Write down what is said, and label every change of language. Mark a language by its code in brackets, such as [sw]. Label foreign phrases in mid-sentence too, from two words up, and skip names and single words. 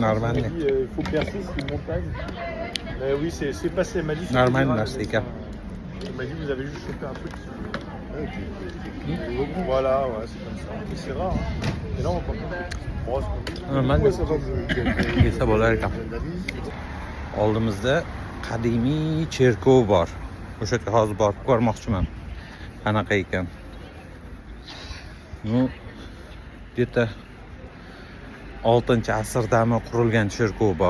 [fr] Normal. Il m'a dit il faut percer, c'est une montagne. Mais oui, c'est passé. Elle m'a dit Normal, c'est cas. Elle m'a dit vous avez juste chopé un truc. Voilà, ouais, c'est comme ça. Mais c'est rare. Hein. Et là, on va pas. Normal. Ouais, ça va mieux. [uz] Yesa bo'lar ekan. Oldimizda qadimiy cherkov bor. O'sha yerga hozir borib ko'rmoqchiman. Qanaqa ekan. [ru] Ну, где-то [uz] 6-asrdami qurilgan cherkov bor.